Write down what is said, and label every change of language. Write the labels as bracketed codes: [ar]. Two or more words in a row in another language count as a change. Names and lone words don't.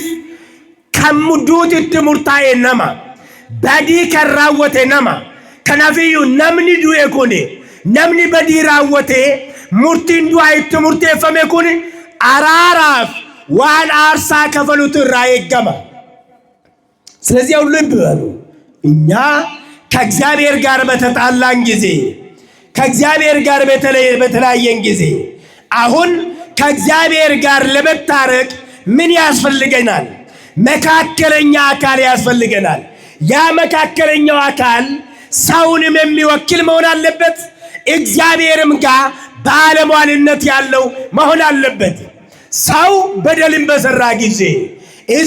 [om] Kan mudduutitti murtaa'e nama, badii kan raawwate nama. Kanafiyyuu namni du'e kun, namni badii raawwate murtiin du'aa itti murteeffame kun araaraaf waan aarsaa kafalutu irraa eeggama። [am] ስለዚህ ሁሉ ይበሉ እኛ ከእግዚአብሔር ጋር በተጣላን ጊዜ ከእግዚአብሔር ጋር በተለያየን ጊዜ አሁን ከእግዚአብሔር ጋር ለመታረቅ ምን ያስፈልገናል? መካከለኛ አካል ያስፈልገናል። ያ መካከለኛው አካል ሰውንም የሚወክል መሆን አለበት፣ እግዚአብሔርም ጋር ባለሟልነት ያለው መሆን አለበት። ሰው በደልን በሰራ ጊዜ ዕፀ